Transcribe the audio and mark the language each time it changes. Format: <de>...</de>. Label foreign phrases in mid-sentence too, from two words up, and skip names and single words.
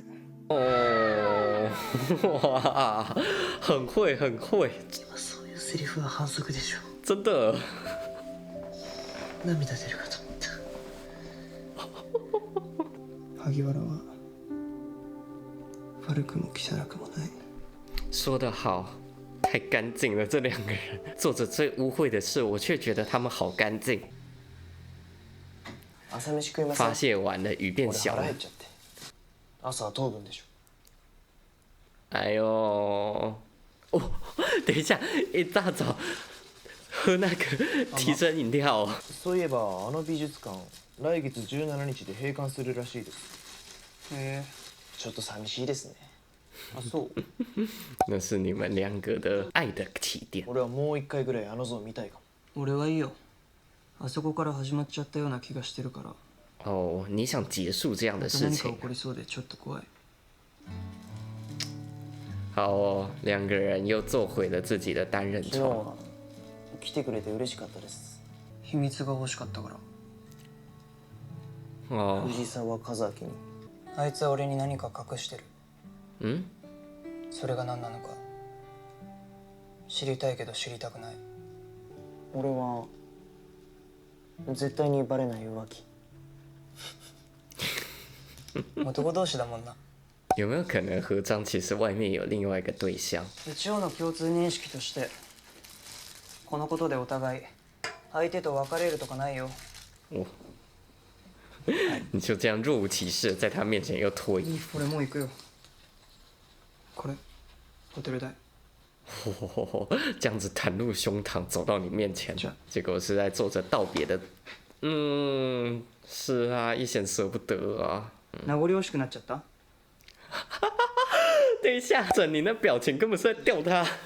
<zh>哦，哇，很会很会，</zh> <ja>そういうセリフは反則でしょ。</ja> <zh>真的。</zh> <ja>涙出るかと思った。萩原は悪くも汚くもない。</ja> <zh>说得好，太干净了，这两个人做着最污秽的事，我却觉得他们好干净。</zh> <ja>朝飯食いません？</ja> <zh>发泄完了，雨变小了</zh> <ja>俺腹。減っちゃって。朝は糖分でしょ。</ja> <zh>哎呦，哦，等一下，一大早喝那个提神饮料哦。</zh> <ja>そういえばあの美術館来月17日で閉館するらしいです。へえ。ちょっと寂しいですね。あ、そう。</ja> <zh>那是你们两个的爱的起点。</zh> <ja>俺はもう一回ぐらいあの像見たいかも。俺はいいよ。あそこから始まっちゃったような気がしてるから。</ja> <zh>哦，你想结束这样的事情</zh> <ja>何か起？こりそうでちょっと怖い。</ja> <zh>好哦，两个人又做回了自己的单人床。</zh> <ja>昨日は来てくれて嬉しかったです。秘密が欲しかったから。</ja> <zh>哦，</zh> <ja>藤沢和明に。あいつは俺に何か隠してる。</ja> <zh>嗯，</zh> <ja>それが何なのか知りたいけど知りたくない。俺は絶対にバレない浮気。男同士だもんな。</ja> <zh>有没有可能何章其实外面有另外一个对象？</zh> <ja>一応の共通認識としてこのことでお互い相手と別れるとかないよ。</ja> <zh>哦，你就这样若无其事地在他面前又脱衣服。</zh> <ja>俺もう行くよ。これホテル代。</ja> <zh>这样子袒露胸膛走到你面前，结果是在做着道别的。嗯，是啊，一显舍不得啊。</zh> <ja>名残惜しくなっちゃった？</ja> <zh>等一下，整你那表情根本是在吊他。</zh>